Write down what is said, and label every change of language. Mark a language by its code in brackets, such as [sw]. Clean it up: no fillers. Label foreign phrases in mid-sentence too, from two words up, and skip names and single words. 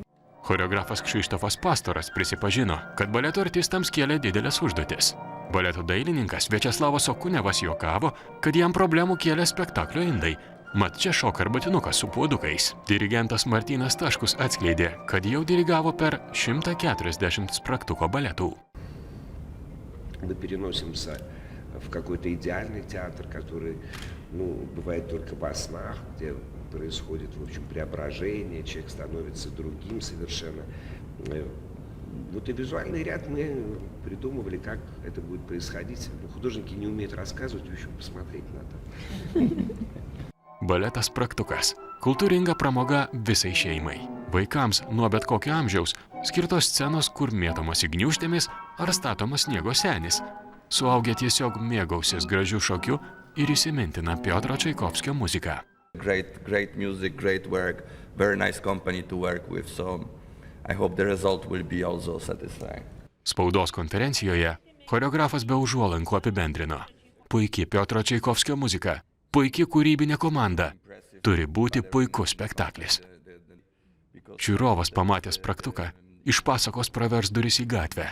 [lt] Choreografas Krzysztofas Pastoras prisipažino, kad baleto artistams kėlė didelės užduotis. Baleto dailininkas Viačeslavas Okunevas juokavo, kad jam problemų kėlė spektaklio indai, mat čia šoka arbatinukas su puodukais. Dirigentas Martynas Taškus atskleidė, kad jau dirigavo per 140 Spragtuko baletų. [ru] Мы переносимся в какой-то идеальный театр, который, бывает только во снах, где происходит, в общем, преображение, человек становится другим совершенно. Вот и визуальный ряд мы придумывали, как это будет происходить. Художники не умеют рассказывать, в общем, посмотреть надо. [lt] Baletas Spragtukas – kultūringa pramoga visai šeimai. Vaikams nuo bet kokio amžiaus skirtos scenos, kur mėtomasi gniūžtėmis ar statomas sniego senis. Suaugę tiesiog mėgausis gražių šokių ir įsimintina Piotro Čaikovskio muziką. [en] Great music, great work, very nice company to work with, so I hope the result will be also satisfying. [lt] Spaudos konferencijoje choreografas be užuolankų apibendrino. Puiki Piotro Čaikovskio muzika, puiki kūrybinė komanda, turi būti puikus spektaklis. Žiūrovas pamatęs Spragtuką, iš pasakos pravers duris į gatvę.